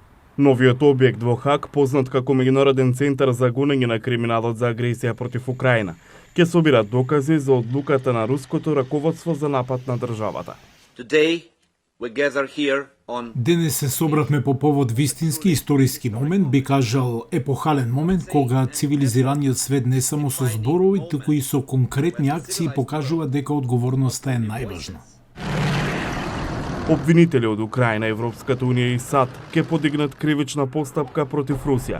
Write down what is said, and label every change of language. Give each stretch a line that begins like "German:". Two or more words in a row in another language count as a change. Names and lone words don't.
Macedonian: Новиот објект во Хаг, познат како Меѓународен центар за гонење на криминалот за агресија против Украина, ќе собира докази за одлуката на руското раководство за напад на државата.
English: Today we gather here on
Macedonian: Денес се собравме по повод вистински историски момент, би кажал епохален момент, кога цивилизираниот свет не само со зборови, туку и со конкретни акции покажува дека одговорноста е најважна. Обвинители од Украина, Европската унија и САД ќе подигнат кривична постапка против Русија.